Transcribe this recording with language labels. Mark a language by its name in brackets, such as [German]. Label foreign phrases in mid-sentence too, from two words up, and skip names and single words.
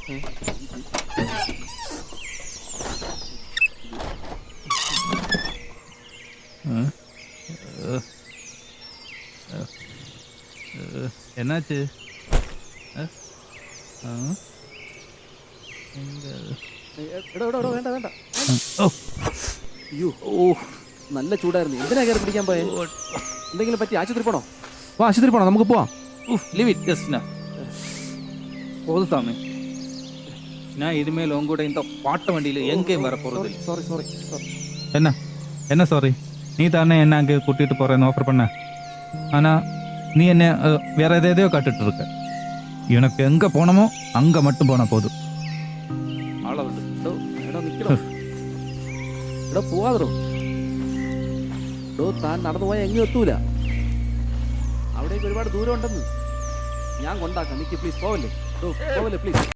[Tamil] என்னாச்சு? [Malayalam] വേണ്ട വേണ്ട. അയ്യോ, ഓ നല്ല ചൂടായിരുന്നു. എന്തിനാ കയറി പിടിക്കാൻ പോയെ? എന്തെങ്കിലും പറ്റി? ആശുപത്രി പോണോ? ആശുപത്രി പോണോ? നമുക്ക് പോവാം. [English] leave it just [Tamil] போதும் சாமி. நான் இனிமேல் உங்க கூட இந்த பாட்ட வண்டியில் எங்கேயும் வர போறது. சாரி சாரி சாரி. என்ன என்ன சாரி? நீ தானே என்ன அங்கே கூட்டிட்டு போறேன்னு ஆஃபர் பண்ண. ஆனா நீ என்ன வேற எதையோ காட்டுட்டு இருக்க. எனக்கு எங்க போனமோ அங்க மட்டும் போனா போதும். [Malayalam] ആളെ വിട്ടു. എടോ നിൽക്കണോ? എടോ പോവാതോ. എടോ താൻ നടന്നു പോയാൽ എങ്ങും എത്തൂല. അവിടേക്ക് ഒരുപാട് ദൂരം ഉണ്ടെന്ന്. ഞാൻ കൊണ്ടാക്കാം. നിക്ക് പ്ലീസ്, പോവല്ലേ. പോവല്ലേ പ്ലീസ്.